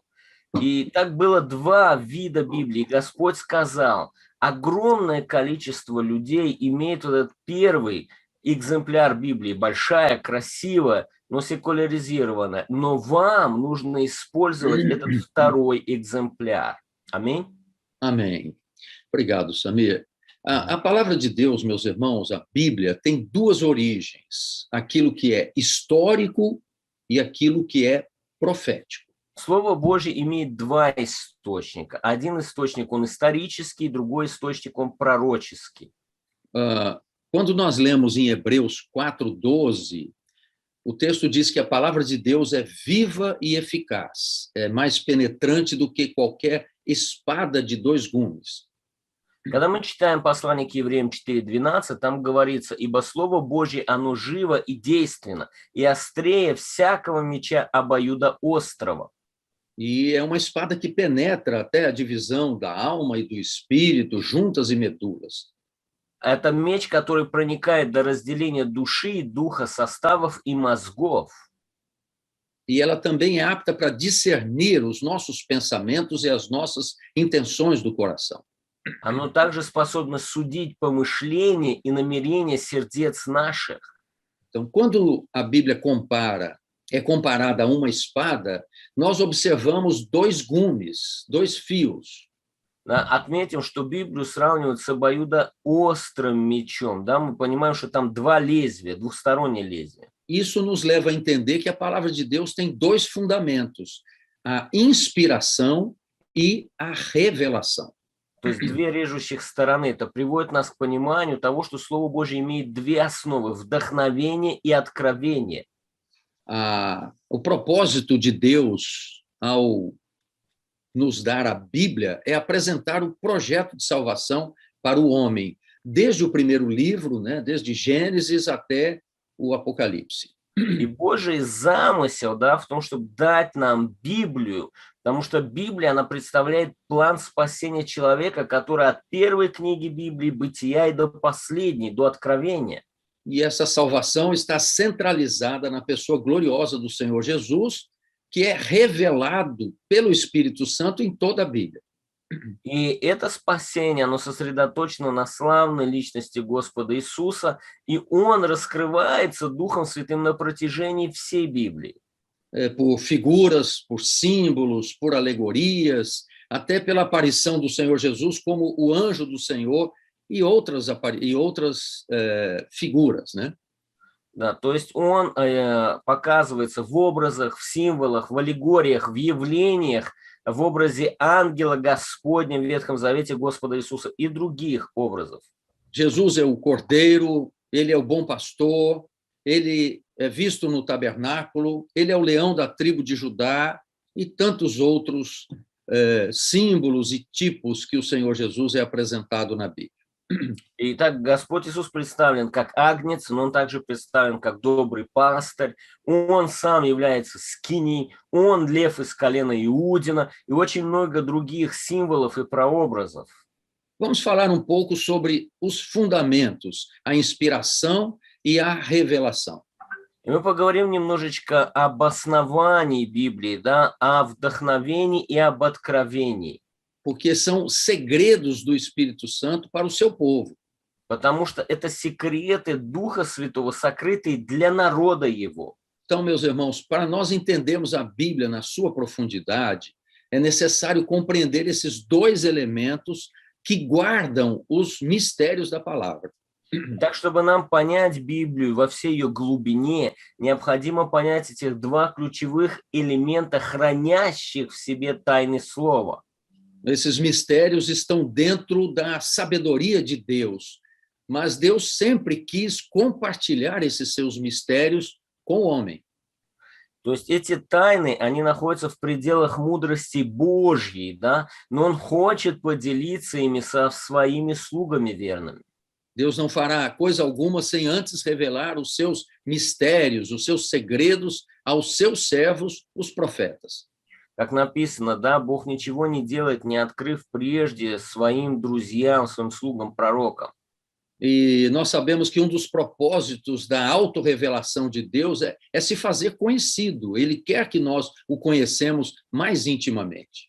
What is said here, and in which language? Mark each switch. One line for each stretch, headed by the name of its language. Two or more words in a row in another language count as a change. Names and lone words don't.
Russian: И так было два вида Библии. Господь сказал, огромное количество людей имеет вот этот первый экземпляр Библии, большая, красивая, но секуляризированная. Но вам нужно использовать этот второй экземпляр. Аминь.
Portuguese: Amém. Obrigado, Samir. A palavra de Deus, meus irmãos, a Bíblia, tem duas origens: aquilo que é histórico e aquilo que é profético.
Russian: Слово Божье имеет два источника. Один источник, он исторический, другой источник, он пророческий.
Portuguese: Quando nós lemos em Hebreus 4:12, o texto diz que a palavra de Deus é viva e eficaz, é mais penetrante do que qualquer espada de dois gumes.
Russian: Когда мы читаем послание к Евреям 4:12, там говорится, «Ибо Слово Божье, оно живо и действенно, и острее всякого меча обоюдоострого».
Portuguese: E é uma espada que penetra até a divisão da alma e do espírito, juntas e medulas.
Russian: Это меч, который проникает до разделения души, духа, составов и мозгов.
Portuguese: E ela também é apta para discernir os nossos pensamentos e as nossas intenções do coração.
Russian: Оно также способно судить помышления и намерения сердец наших.
Portuguese: Então, quando a Bíblia é comparada a uma espada, nós observamos dois gumes, dois fios.
Russian: Да, отметим, что Библию сравнивают с обоюдоострым мечом. Да, мы понимаем, что там два лезвия, двухстороннее лезвие.
Portuguese: Isso nos leva a entender que a palavra de Deus tem dois fundamentos: a inspiração e a revelação.
Russian: То есть две режущих стороны. Это приводит нас к пониманию того, что Слово Божье имеет две основы: вдохновение и откровение.
Portuguese: O propósito de Deus ao nos dar a Bíblia é apresentar o projeto de salvação para o homem, desde o primeiro livro, né, desde Gênesis até o Apocalipse.
Russian: И Божий замысел, да, в том, чтобы дать нам Библию, потому что Библия, она представляет план спасения человека, который от первой книги Библии, Бытия, и до последней, до Откровения.
Portuguese: E essa salvação está centralizada na pessoa gloriosa do Senhor Jesus, que é revelado pelo Espírito Santo em toda a Bíblia.
Russian: И это спасение, оно сосредоточено на славной личности Господа Иисуса, и Он раскрывается Духом Святым на протяжении всей Библии.
Portuguese: Por figuras, por símbolos, por alegorias, até pela aparição do Senhor Jesus como o anjo do Senhor e outras figuras, né?
Russian: Да, то есть Он показывается в образах, в символах, в аллегориях, в явлениях, в образе ангела Господня в Ветхом Завете Господа Иисуса и других образов.
Portuguese: Jesus é o cordeiro, ele é o bom pastor, ele é visto no tabernáculo, ele é o leão da tribo de Judá e tantos outros símbolos e tipos que o Senhor Jesus é apresentado na Bíblia.
Russian: Итак, Господь Иисус представлен как агнец, но Он также представлен как добрый пастырь. Он сам является скиней, Он лев из колена Иудина и очень много других символов и прообразов.
Portuguese: Vamos falar um pouco sobre os fundamentos, a inspiração e a revelação.
Russian: И мы поговорим немножечко об основании Библии, да, о вдохновении и об откровении.
Portuguese: Porque são segredos do Espírito Santo para o seu povo.
Russian: Потому что это секреты Духа Святого, сокрытые для народа Его.
Portuguese: Então, meus irmãos, para nós entendermos a Bíblia na sua profundidade, é necessário compreender esses dois elementos que guardam os mistérios da palavra.
Russian: Так, чтобы нам понять Библию во всей ее глубине, необходимо понять этих два ключевых элемента, хранящих в себе тайны Слова.
Portuguese: Esses mistérios estão dentro da sabedoria de Deus, mas Deus sempre quis compartilhar esses seus mistérios com o homem.
Russian: То есть эти тайны, они находятся в пределах мудрости Божьей, да, но Он хочет поделиться ими со своими слугами верными.
Portuguese: Deus não fará coisa alguma sem antes revelar os seus mistérios, os seus segredos aos seus servos, os profetas.
Russian: Как написано, да, Бог ничего не делает, не открыв прежде своим друзьям, своим слугам, пророкам.
Portuguese: E nós sabemos que um dos propósitos da autorrevelação de Deus é se fazer conhecido. Ele quer que nós o conhecemos mais intimamente.